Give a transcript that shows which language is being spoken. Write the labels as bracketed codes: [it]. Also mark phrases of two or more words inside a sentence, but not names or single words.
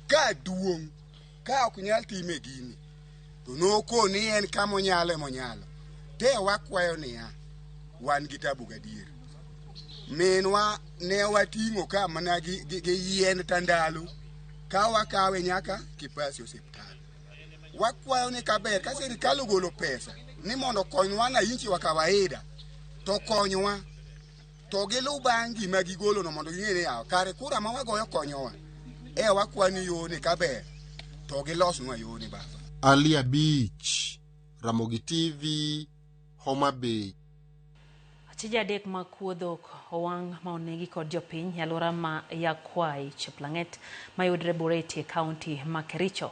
[luo] Ka duong' ka ok nyal time gini to nokoni en kama monyalo te wakwayo niya wan gi tabu gadier. Minwa ne wating'o ka mana gi yien tandalo ka wakawe nyaka Kipasi osiptal. Wakwayo ni kaber ka sirikal ogolo pesa ni mondo konywa na inchi wa kawaida to konywa to gilu bangi ma gigolo no mondo ging'e ni yaw kare kura ma wagoyo konyowa wakwani yone kaber to gilosnwa yone baba. Alia Beach, Ramogi TV, Homa Bay. Achija adek ma kuodhok owang' ma onegi kod jopiny e alwora ma Yakwai Cheplang'et mayudre Bureti e kaunti ma Kericho.